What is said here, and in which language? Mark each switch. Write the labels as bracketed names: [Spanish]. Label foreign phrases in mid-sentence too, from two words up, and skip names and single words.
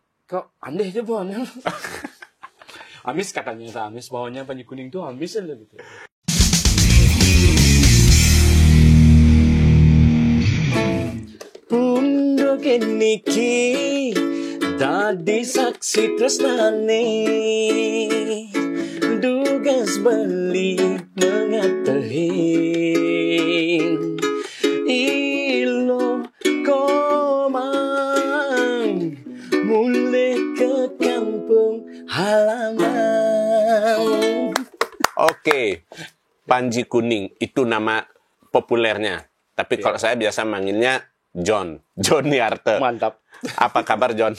[Indonesian] kok aneh aja bawahnya. Amis katanya, amis bawahnya Panji Kuning tuh amis aja gitu. [Balinese] Punduk niki dadi saksi tresnane, dugas beli mengatehin ilo komang mulai ke [Indonesian] kampung halaman. Oke, Panji Kuning itu nama populernya. Tapi kalau saya biasa manggilnya Johnny Arte. Mantap. Apa kabar John?